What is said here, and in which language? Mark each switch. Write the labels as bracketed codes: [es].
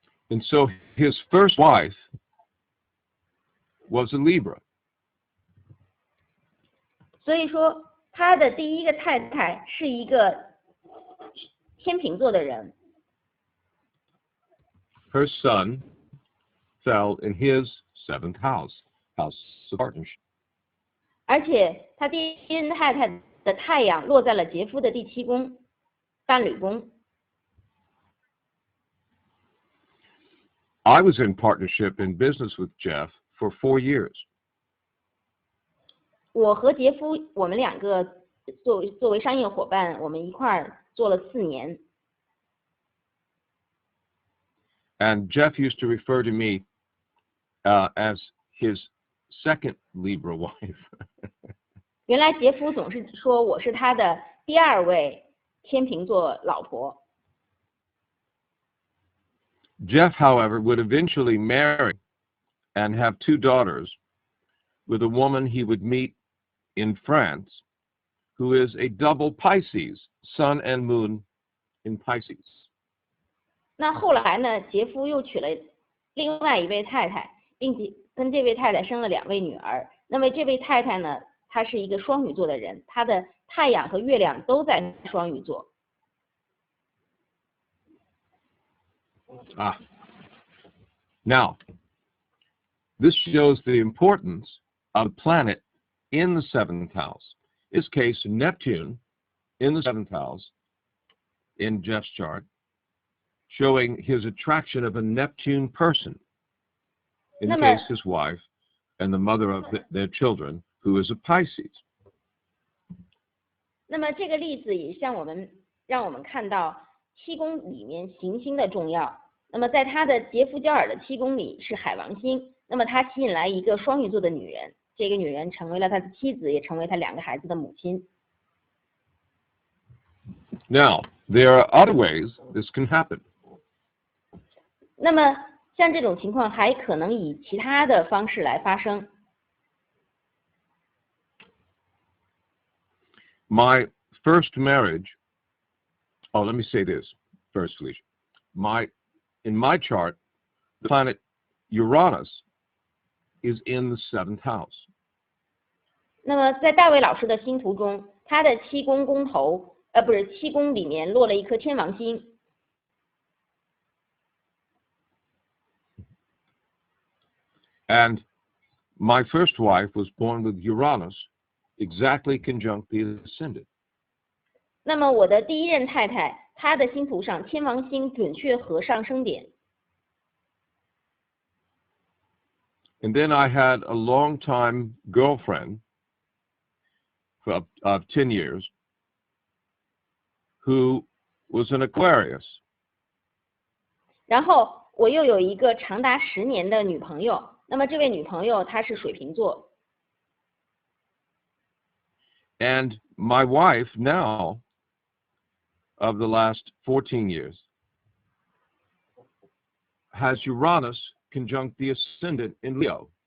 [en] And so his first wife was a Libra. [zh] 所以说他的第一个太太是一个天秤座的人。 [en] Her son fell in his seventh house, house of partnership. [zh] 而且他第一任太太的太阳落在了杰夫的第七宫，伴侣宫。 [en] I was in partnership in business with Jeff for 4 years. [zh] 我和杰夫，我们两个作为商业伙伴，我们一块儿做了4年。 [en] And Jeff used to refer to me as his second Libra wife. [zh] 原来杰夫总是说我是他的第2位天秤座老婆。 [en] Jeff, however, would eventually marry and have 2 daughters with a woman he would meet in France, who is a double Pisces, sun and moon in Pisces. [zh] 那后来呢，杰夫又娶了另外一位太太，并且跟这位太太生了2位女儿。那么这位太太呢，她是一个双鱼座的人，她的太阳和月亮都在双鱼座。 [en] Now, this shows the importance of a planet in the 7th house. In this case, Neptune in the 7th house in Jeff's chart, showing his attraction of a Neptune person. In the case, his wife and the mother of their children, who is a Pisces. [zh] 那么这个例子也让我们看到7宫里面行星的重要。那么在他的杰夫焦耳的7宫里是海王星，那么他吸引来一个双鱼座的女人，这个女人成为了他的妻子，也成为他2个孩子的母亲。 [en] Now, there are other ways this can happen. [zh] 那么像这种情况还可能以其他的方式来发生。 [en] My first marriage, let me say this first, Felicia. In my chart, the planet Uranus is in the 7th house. [zh] 那么在大卫老师的星图中，他的7宫宫头，不是7宫里面落了一颗天王星。 [en] And my first wife was born with Uranus exactly conjunct the ascendant. [zh] 那么我的第1任太太，她的星图上天王星准确合上升点。 [en] And then I had a long-time girlfriend of 10 years who was an Aquarius. [zh] 然后我又有一个长达10年的女朋友，那么这位女朋友她是水瓶座。 [en] And my wife now, of the last 14 years, has Uranus conjunct the ascendant in Leo.